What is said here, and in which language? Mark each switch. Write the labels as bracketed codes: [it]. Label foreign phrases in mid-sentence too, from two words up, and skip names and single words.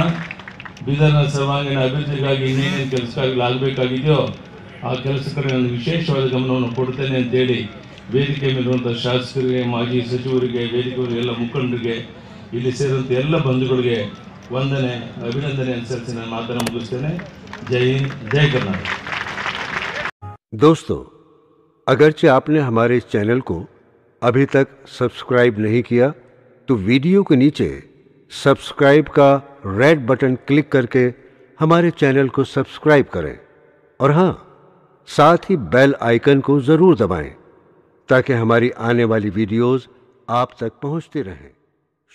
[kn] ಬೀದರ್ನ ಸರ್ವಾಂಗೀಣ ಅಭಿವೃದ್ಧಿಗಾಗಿ ಇನ್ನೇನೇನು ಕೆಲಸಗಳಾಗಬೇಕಾಗಿದೆಯೋ ಆ ಕೆಲಸಕ್ಕೆ ನಾನು ವಿಶೇಷವಾದ ಗಮನವನ್ನು ಕೊಡ್ತೇನೆ ಅಂತೇಳಿ ವೇದಿಕೆ ಮೇಲಿರುವಂಥ ಶಾಸಕರಿಗೆ, ಮಾಜಿ ಸಚಿವರಿಗೆ, ವೇದಿಕೆಯವರಿಗೆ, ಎಲ್ಲ ಮುಖಂಡರಿಗೆ, ಇಲ್ಲಿ ಸೇರಿದಂಥ ಎಲ್ಲ ಬಂಧುಗಳಿಗೆ ವಂದನೆ, ಅಭಿನಂದನೆಯನ್ನು ಸಲ್ಲಿಸಿ ನಾನು ಮಾತನ್ನು ಮುಗಿಸ್ತೇನೆ। ಜೈ ಹಿಂದ್, ಜೈ कर्नाटक। [hi] दोस्तों, अगरचे आपने हमारे इस चैनल को अभी तक सब्सक्राइब नहीं किया तो वीडियो के नीचे सब्सक्राइब का [en] red button [hi] क्लिक करके हमारे चैनल को सब्सक्राइब करें और हाँ, साथ ही [en] bell icon [hi] को ज़रूर दबाएं ताकि हमारी आने वाली वीडियोस आप तक पहुंचती रहें।